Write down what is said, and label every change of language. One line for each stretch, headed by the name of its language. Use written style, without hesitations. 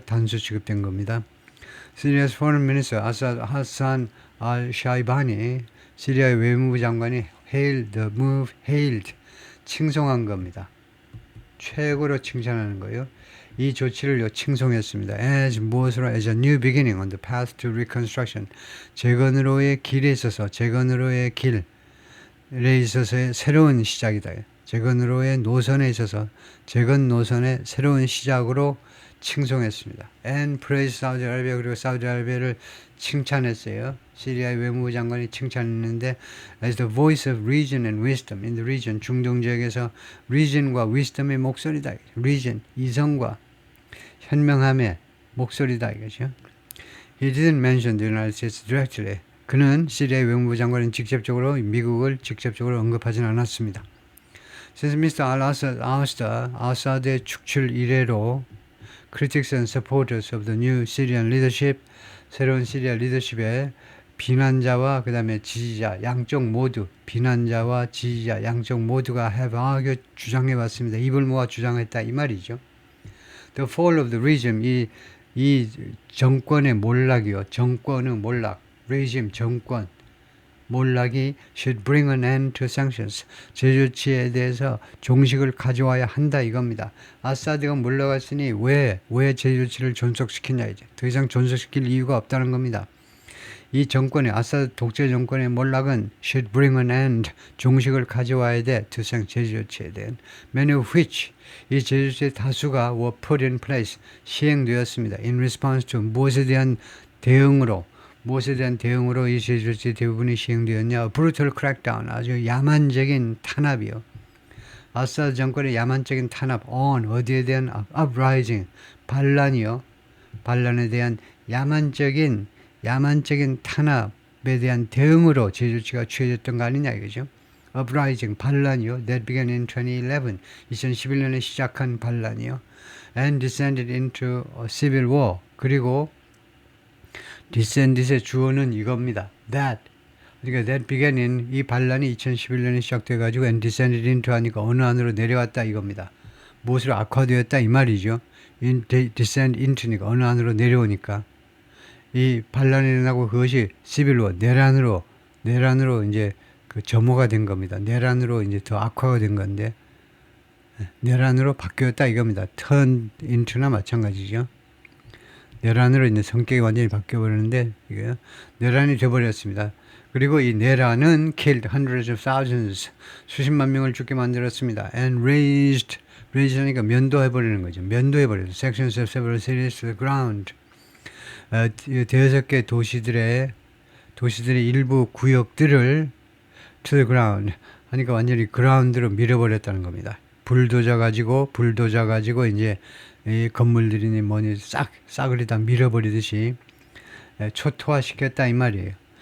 Korean: 단수 취급된 겁니다. 시리아스 foreign minister 하산 al-샤이바니 시리아의 외무부 장관이
English: hailed the move,
Korean: hailed 칭송한 겁니다. 최고로 칭찬하는 거예요. 이 조치를 칭송했습니다.
English: as 무엇으로 as a new beginning on the path to reconstruction
Korean: 재건으로의 길에 있어서 재건으로의 길에 있어서의 새로운 시작이다. 재건으로의 노선에 있어서 재건 노선의 새로운 시작으로 칭송했습니다.
English: and praised
Korean: 사우디 아라비아 그리고 사우디 아라비아를 칭찬했어요. 시리아의 외무부 장관이 칭찬했는데
English: as the voice of reason and wisdom in the region
Korean: 중동 지역에서
English: reason과 wisdom의 목소리다.
Korean: reason 이성과 현명함의 목소리다 이거죠.
English: He didn't mention the United States directly.
Korean: 그는 시리아의 외무부 장관은 직접적으로 미국을 직접적으로 언급하진 않았습니다.
English: Since Mr.
Korean: al-Assad의 축출 이래로
English: critics and supporters of the new Syrian leadership
Korean: 새로운 시리아 리더십의 비난자와 그 다음에 지지자 양쪽 모두 비난자와 지지자 양쪽 모두가
English: have argued
Korean: 주장해왔습니다. 입을 모아 주장했다 이 말이죠.
English: The fall of the regime
Korean: 이 정권의 몰락이요. 정권의 몰락
English: regime
Korean: 정권 몰락이
English: should bring an end to sanctions.
Korean: 제조치에 대해서 종식을 가져와야 한다 이겁니다. 아사드가 몰락했으니 왜 제조치를 존속시키냐 이제. 더 이상 존속시킬 이유가 없다는 겁니다. 이 정권의 아사드 독재 정권의 몰락은
English: should bring an end
Korean: 종식을 가져와야 돼.
English: to
Korean: 제조치에 대한
English: many of which
Korean: 이 제조치의 다수가
English: were put in place
Korean: 시행되었습니다.
English: in response to
Korean: 무엇에 대한 대응으로 이 제조치 대부분이 시행되었냐?
English: brutal crackdown,
Korean: 아주 야만적인 탄압이요. 아사드 정권의 야만적인 탄압, on, 어디에 대한 uprising, 반란이요. 반란에 대한 야만적인 탄압에 대한 대응으로 제조치가 취해졌던 거 아니냐 이거죠.
English: uprising, 반란이요. that began in 2011,
Korean: 2011년에 시작한 반란이요.
English: and descended into a civil war, 그리고 descendit의 주어는 이겁니다. that.
Korean: 그러니까 that began in 이 반란이 2011년에 시작돼가지고 and descended into 하니까 어느 안으로 내려왔다 이겁니다. 무엇으로 악화되었다 이 말이죠. descend into니까 어느 안으로 내려오니까 이 반란이 일어나고 그것이 civil war 내란으로 이제 그 점호가 된 겁니다. 내란으로 이제 더 악화가 된 건데 내란으로 바뀌었다 이겁니다. turn into나 마찬가지죠. 내란으로 이제 성격이 완전히 바뀌어버리는데 이게 내란이 돼버렸습니다. 그리고 이 내란은 killed hundreds of thousands 수십만 명을 죽게 만들었습니다. and raised하니까 면도해버리는 거죠. 면도해버려요.
English: sections of several cities to the ground.
Korean: 대여섯 개 도시들의 일부 구역들을 to the ground 하니까 완전히 그라운드로 밀어버렸다는 겁니다. 불도저 가지고 이제 이 건물들이니 뭐니 싹을 다 밀어버리듯이 초토화시켰다 이 말이에요.